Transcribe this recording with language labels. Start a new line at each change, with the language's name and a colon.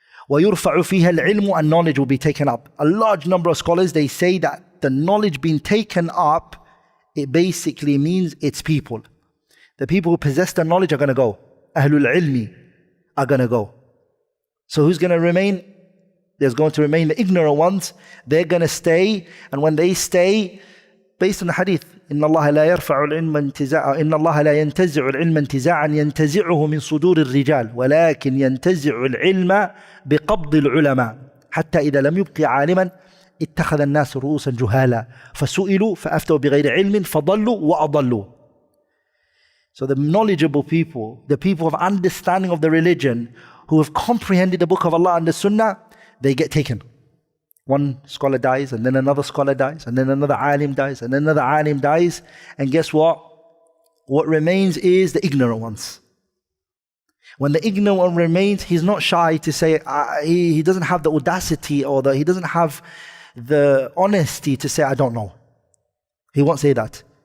Arabic: وَيُرْفَعُ فِيهَا الْعِلْمُ,
English: and knowledge will be taken up. A large number of scholars, they say that the knowledge being taken up, it basically means it's people. The people who possess the knowledge are going to go. Ahlul ilmi are going to go. So who's going to remain? There's going to remain the ignorant ones. They're going to stay, and when they stay, based on the hadith,
Arabic: إن الله لا يرفع العلم انتزاعا إن الله لا ينتزع العلم انتزاعا ينتزعه من صدور الرجال ولكن ينتزع العلم بقبض العلماء حتى إذا لم يبق عالما اتخذ الناس رؤوسا جهالا فسئلوا فأفتوا بغير علم فضلوا وأضلوا.
English: So the knowledgeable people, the people of understanding of the religion, who have comprehended the book of Allah and the Sunnah, they get taken. One scholar dies, and then another scholar dies, and then another alim dies, and then another alim dies. And guess what? What remains is the ignorant ones. When the ignorant one remains, he's not shy to say, he doesn't have the audacity or he doesn't have the honesty to say, I don't know. He won't say that.